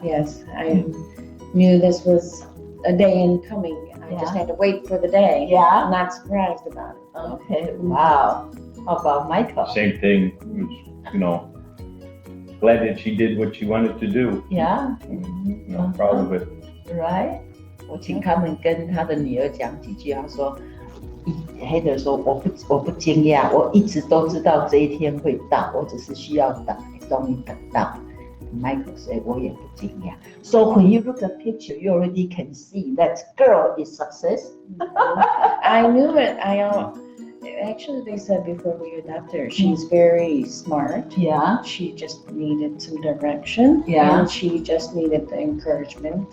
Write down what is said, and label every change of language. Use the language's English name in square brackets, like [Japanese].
[English] Yes, I knew this was a day in coming. I just had to wait for the day. Yeah. I'm not surprised about it. Okay. Wow. How about Michael? Same thing. It was, glad that she did what she wanted to do. Yeah. Proud of it. Right. [Chinese] 我请他们跟他的女儿讲几句，他说，Heather 说我不惊讶，我一直都知道这一天会到，我只是需要等，终于等到。 Michael 说我也不惊讶。 [English] So when you look at picture, you already can see that girl is success. I knew it. Actually, they said before we adopted her, she's very smart. Yeah. She just needed some direction. Yeah. And she just needed the encouragement.